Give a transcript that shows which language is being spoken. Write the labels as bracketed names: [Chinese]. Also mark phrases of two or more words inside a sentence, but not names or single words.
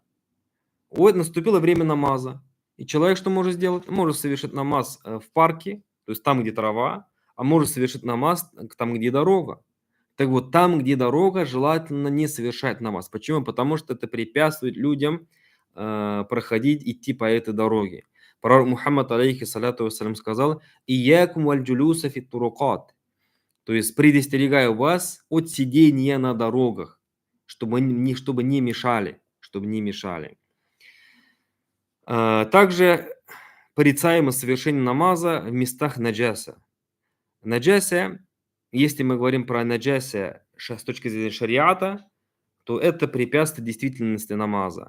[Russian] Вот наступило время намаза, и человек что может сделать? Может совершить намаз в парке, то есть там, где трава, а может совершить намаз там, где дорога. Так вот, там, где дорога, желательно не совершать намаз. Почему? Потому что это препятствует людям проходить, идти по этой дороге. [Arabic] Пророк Мухаммад, عليه الصلاة والسلام, сказал: «إياكم والجلوس في الطرقات». [Russian] То есть предостерегаю вас от сидения на дорогах, чтобы не мешали. Также порицаемо совершение намаза в местах наджаса. Наджаса, если мы говорим про наджаса с точки зрения шариата, то это препятствие действительности намаза.